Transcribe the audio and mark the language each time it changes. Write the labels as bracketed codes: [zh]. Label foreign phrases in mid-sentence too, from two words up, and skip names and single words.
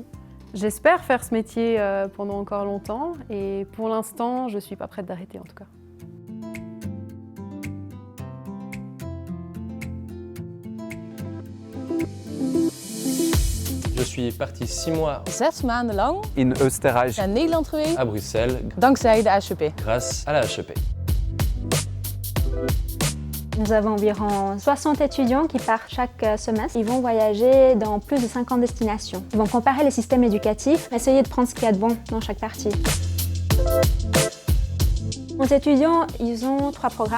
[fr] J'espère faire ce métier pendant encore longtemps et pour l'instant, je ne suis pas prête d'arrêter en tout cas. Je suis parti 6 mois [nl] 6 maanden lang in Oostenrijk naar Nederland geweest, [fr] à Bruxelles [nl] dankzij de HEP. [fr] grâce à la HEP. Nous avons environ 60 étudiants qui partent chaque semestre. Ils vont voyager dans plus de 50 destinations. Ils vont comparer les systèmes éducatifs, essayer de prendre ce qu'il y a de bon dans chaque partie. Nos étudiants, ils ont 3 programmes.